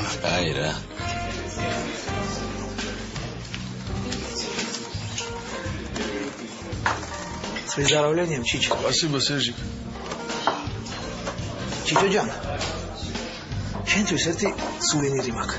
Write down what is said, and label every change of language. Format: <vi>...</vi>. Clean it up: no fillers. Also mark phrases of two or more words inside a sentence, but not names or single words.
<ka>აი რა.</ka> <ru>С выздоровлением, Чичо. Спасибо, Сержик. Чичо Джан.</ru> <ka>შენთვის ერთი სუვენირი მაქვს.</ka>